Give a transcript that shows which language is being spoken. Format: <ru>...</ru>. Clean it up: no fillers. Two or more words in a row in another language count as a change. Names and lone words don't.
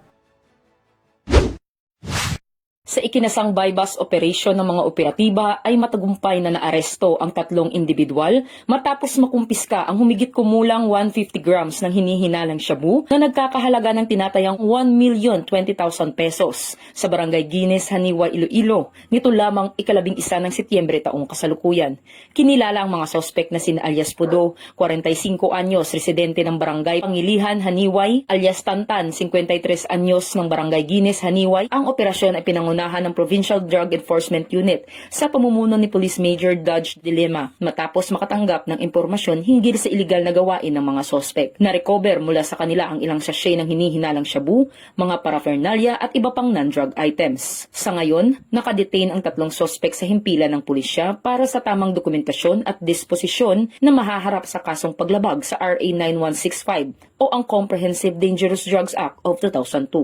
<tl>Sa ikinasang</tl> <en>bypass operation</en> <tl>ng mga operatiba ay matagumpay na naaresto ang 3 individual matapos makumpiska ang humigit kumulang 150 grams ng hinihinalang shabu na nagkakahalaga ng tinatayang 1,020,000 pesos sa Barangay Guines, Haniwa, Iloilo nito lamang 11 ng Setyembre taong kasalukuyan. Kinilala ang mga sospek na sina alias Pudo, 45 anyos, residente ng Barangay Pangilihan, Haniway, alias Tantan, 53 anyos ng Barangay Guines, Haniway. Ang operasyon ay pinangunahan ng Provincial Drug Enforcement Unit sa pamumuno ni Police Major Dodge Dilema matapos makatanggap ng impormasyon hinggil sa iligal na gawain ng mga sospek. Na-recover mula sa kanila ang ilang sachet ng hinihinalang shabu, mga paraphernalia at iba pang</tl> <en>non-drug items.</en> <tl>Sa ngayon, nakadetain ang 3 sospek sa himpilan ng pulisya para sa tamang dokumentasyon at disposisyon na mahaharap sa kasong paglabag sa RA 9165 o ang Comprehensive Dangerous Drugs Act of 2002.</tl>